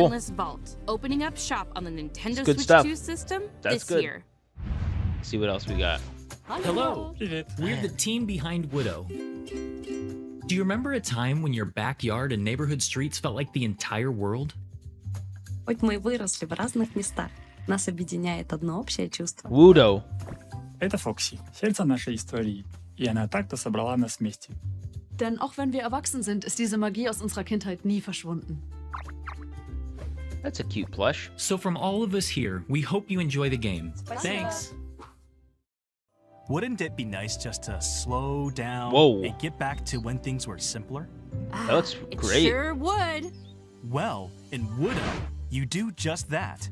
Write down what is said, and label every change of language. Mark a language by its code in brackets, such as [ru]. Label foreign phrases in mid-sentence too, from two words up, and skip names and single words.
[en] Endless Vault, opening up shop on the Nintendo good Switch stuff. 2 system That's this good. year. See what else we got. Hello, we're the team behind Woodo. Do you remember a time when your backyard and neighborhood streets felt like the entire world? [ru] Хоть мы выросли в разных местах, Нас объединяет одно общее чувство. Woodo. Это Фокси, сердце нашей истории, и она так-то собрала нас вместе. [de] Denn auch wenn wir erwachsen sind, ist diese Magie aus unserer Kindheit nie verschwunden. [en] That's a cute plush. So from all of us here, we hope you enjoy the game. Thanks. Wouldn't it be nice just to slow down and get back to when things were simpler? That looks great. It sure would. Well, in Woodo, you do just that.